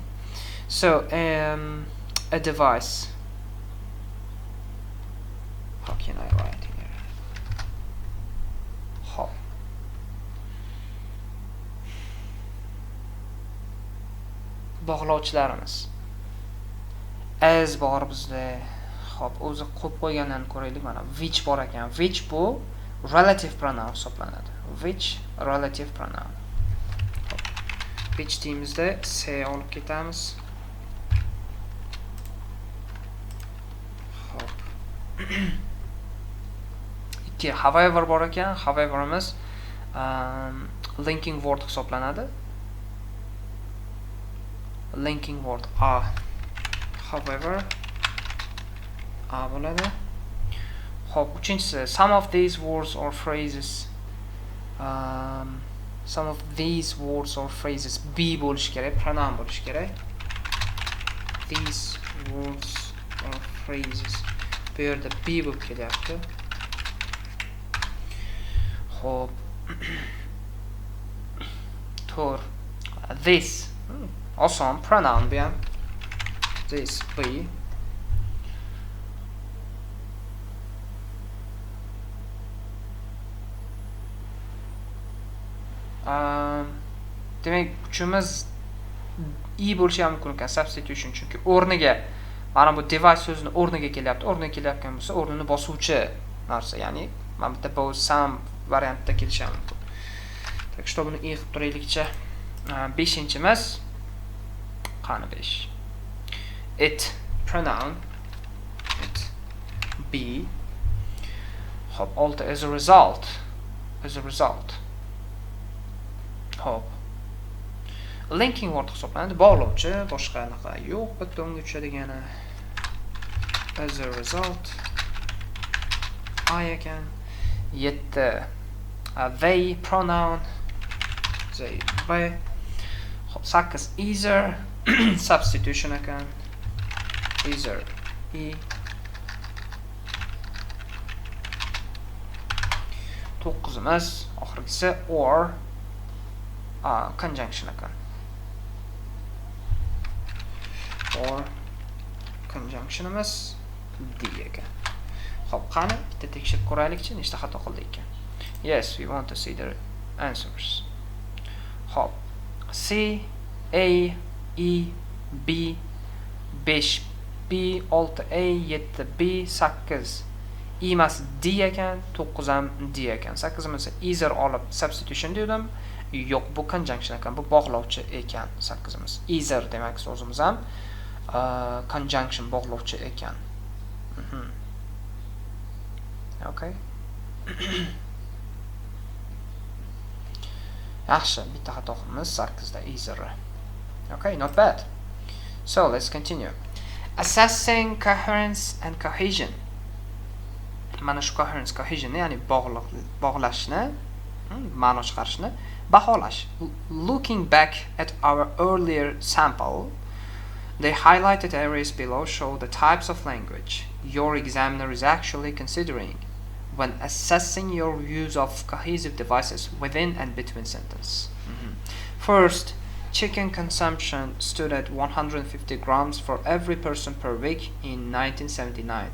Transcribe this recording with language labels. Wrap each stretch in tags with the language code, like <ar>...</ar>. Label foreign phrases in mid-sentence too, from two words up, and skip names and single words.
<en>So, a device. How can I write here?</en> <uz>Hop. Bog'lovchilarimiz. As bor bizda. Hop, o'zi qo'yib qo'ygandan ko'raylik. Mana which bor ekan. Which bu</uz> <en>relative pronoun</en> <uz>hisoblanadi.</uz> <en>Which relative pronoun.</en> <uz>Hop. Which deyimizda C olib ketamiz. Hop. Ikki however bor ekan. Howeverimiz</uz> <en>linking word</en> <uz>hisoblanadi.</uz> <en>Linking word a.</en> <uz>However a bo'ladi. Hop, uchinchisi</uz> <en>some of these words or phrases</en> <uz>be bo'lishi kerak, pronoun bo'lishi kerak.</uz> <en>These words or phrases</en> <uz>bu yerda be bo'lib kelyapti. Hop. To'r. This oson pronoun bu ham.</uz> <en>This be.</en> <uz>Demak, uchimiz bo'lishi ham mumkin ekan, substitution, chunki o'rniga mana bu device so'zini o'rniga kelyapti. O'rniga kelayotgan bo'lsa, o'rnini bosuvchi narsa, ya'ni mana bitta</uz> <en>both some</en> <uz>variantda kelishi ham mumkin.</uz> <ru>Так что</ru> <uz>buni qilib turaylikcha. 5-imiz qani 5.</uz> <en>It pronoun, it be. Hop, 6 as a result.</en> <uz>Hop. Linking word hisoblanadi, bog'lovchi, boshqa anaqa yo'q, bitta unga tushadigani.</uz> <en>As a result</en> <uz>I ekan.</uz> <en>7 they pronoun, they be.</en> <uz>Hop, 8</uz> <en>either substitution</en> <uz>ekan.</uz> <en>Either e.</en> <uz>9imiz oxirgisi</uz> <en>or conjunction</en> <uz>ekan.</uz> <en>Or conjunctionimiz</en> <uz>D ekan. Xo'p, qani bitta tekshirib ko'raylikchi, nechta xato qildik ekan.</uz> <en>Yes, we want to see the answers.</en> <uz>Xo'p, C, A, E, B, 5 B, 6 A, 7 B, 8 E emas D ekan, 9 ham D ekan. 8imiz either olib substitution dedim. Yo'q, bu conjunction ekan, bu bog'lovchi ekan 8imiz. Either demak so'zimiz ham conjunction bog'lovchi ekan.</uz> <en>Okay.</en> <uz>Yaxshi, bitta xato qilamiz 8da either.</uz> <en>Okay, not bad. So, let's continue. Assessing coherence and cohesion.</en> <uz>Mana shu</uz> <en>coherence, cohesion,</en> <uz>ya'ni bog'lashni, ma'no chiqarishni baholash.</uz> <en>Looking back at our earlier sample, the highlighted areas below show the types of language your examiner is actually considering when assessing your use of cohesive devices within and between sentences. First, chicken consumption stood at 150 grams for every person per week in 1979.</en>